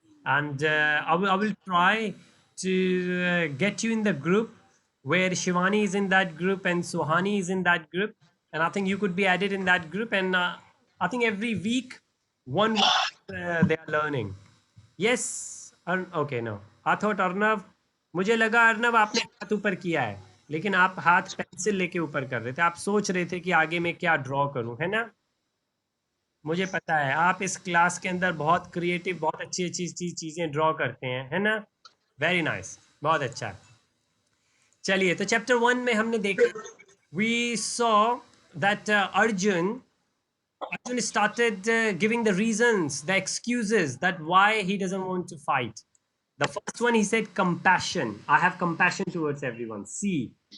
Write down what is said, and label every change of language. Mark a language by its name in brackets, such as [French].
[English] And I will try to get you in the group where Shivani is in that group and Suhani is in that group. And I think you could be added in that group. And I think every week, one they are learning. Yes. Okay, no. I thought Arnav, [Hindi] मुझे लगा अर्नब आपने हाथ ऊपर किया है, लेकिन आप हाथ पेंसिल लेके ऊपर कर रहे थे, आप सोच रहे थे कि आगे मैं क्या ड्रॉ करूं, है ना? मुझे पता है आप इस क्लास के अंदर बहुत क्रिएटिव, बहुत अच्छी अच्छी चीजें ड्रॉ करते हैं, है ना? वेरी नाइस, बहुत अच्छा। चलिए, तो चैप्टर 1 में हमने देखा, [English] We saw that Arjun started giving the reasons, the excuses that why he doesn't want to fight. The first one, he said compassion. I have compassion towards everyone. C.